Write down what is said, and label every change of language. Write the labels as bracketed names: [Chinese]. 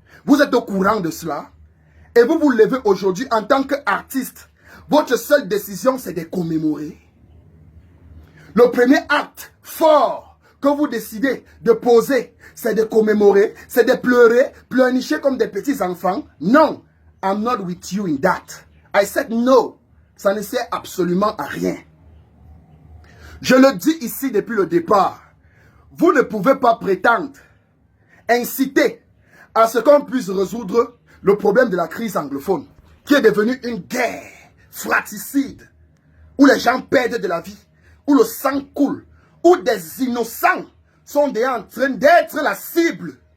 [French] Vous êtes au courant de cela. Et vous vous levez aujourd'hui en tant qu'artiste. Votre seule décision, c'est de commémorer. Le premier acte fort que vous décidez de poser, c'est de commémorer, c'est de pleurer, pleurnicher comme des petits enfants. [English] Non, I'm not with you in that. I said no. [French] Ça ne sert absolument à rien. Je le dis ici depuis le départ. Vous ne pouvez pas prétendre inciter à ce qu'on puisse résoudre le problème de la crise anglophone, qui est devenue une guerre fratricide, où les gens perdent de la vie, où le sang coule, où des innocents sont déjà en train d'être la cible.